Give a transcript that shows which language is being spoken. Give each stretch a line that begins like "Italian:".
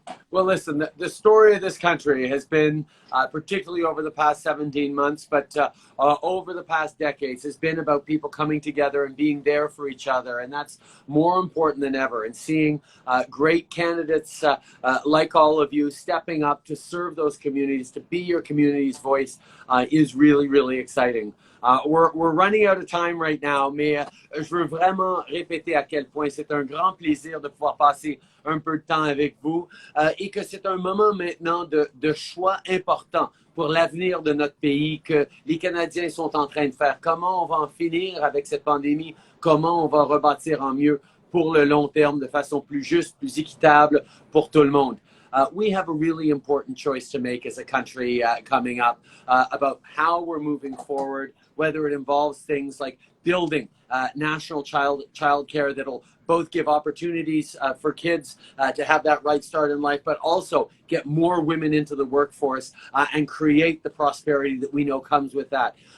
English: Well, listen, the story of this country has been, particularly over the past 17 months, but over the past decades, has been about people coming together and being there for each other. And that's more important than ever. And seeing great candidates like all of you stepping up to serve those communities, to be your community's voice, is really, really exciting. We're running out of time right now,
French: mais je veux vraiment répéter à quel point c'est un grand plaisir de pouvoir passer un peu de temps avec vous et que c'est un moment maintenant de choix important pour l'avenir de notre pays que les Canadiens sont en train de faire. Comment on va en finir avec cette pandémie? Comment on va rebâtir en mieux pour le long terme de façon plus juste, plus équitable pour tout le monde?
English: We have a really important choice to make as a country coming up about how we're moving forward, whether it involves things like building national child care that'll both give opportunities for kids to have that right start in life, but also get more women into the workforce and create the prosperity that we know comes with that.